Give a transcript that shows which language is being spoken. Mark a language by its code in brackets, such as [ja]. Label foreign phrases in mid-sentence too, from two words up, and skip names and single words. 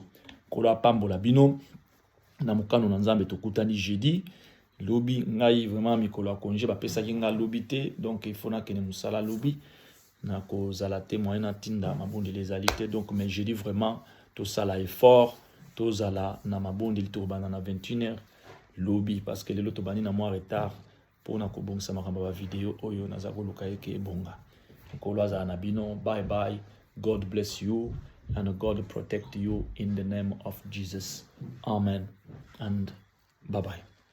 [ln] Kola pambola bino na mukano na nzambe tokutani jeudi Lobby ngai vraiment mikolo ya congé bapesaki nga lobby te, [fr] donc il faut [ln] nakende mosala lobby nakozala témoin na tinda mabondeli ezali te. [fr] Donc mais je dis vraiment [ln] tosala effort tozala na mabondeli tokobanda na 21h lobby, [fr] parce que [ln] lelo tobandi na mwa retard mpona kobongisa makambo ya bavideo oyo naza koluka eke ebonga. Nkolo azala na bino. Bye bye. [en] God bless you and God protect you in the name of Jesus. Amen and bye bye.